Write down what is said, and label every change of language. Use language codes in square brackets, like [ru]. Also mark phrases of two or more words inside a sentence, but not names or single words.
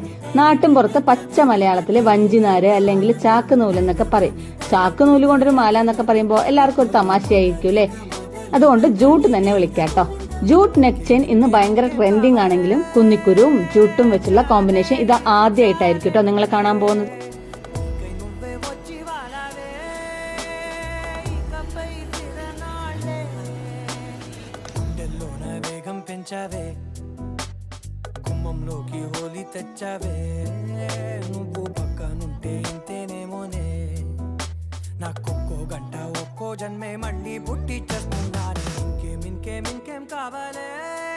[ml] നാട്ടും പുറത്ത് പച്ച മലയാളത്തില് വഞ്ചിനാര് അല്ലെങ്കിൽ ചാക്ക് നൂല് എന്നൊക്കെ പറയും. ചാക്ക് നൂല് കൊണ്ടൊരു മാല എന്നൊക്കെ പറയുമ്പോൾ എല്ലാവർക്കും ഒരു തമാശയായിരിക്കും അല്ലെ? അതുകൊണ്ട് ജൂട്ട് തന്നെ വിളിക്കാട്ടോ. [en] jute neck chain [ml] ഇന്ന് ഭയങ്കര ട്രെൻഡിങ് ആണെങ്കിലും കുന്നിക്കുരുവും ജൂട്ടും വെച്ചുള്ള കോമ്പിനേഷൻ ഇത് ആദ്യമായിട്ടായിരിക്കും കേട്ടോ നിങ്ങൾ കാണാൻ പോകുന്നത്. [te] గుమ్మంలోకి హోలీ తెచ్చావే నువ్వు పక్కనుంటే ఇంతేనేమోనే నాకొక్కో గంట ఒక్కో జన్మే మళ్ళీ పుట్టి చేస్తున్నాను ఇంకేం కావాలే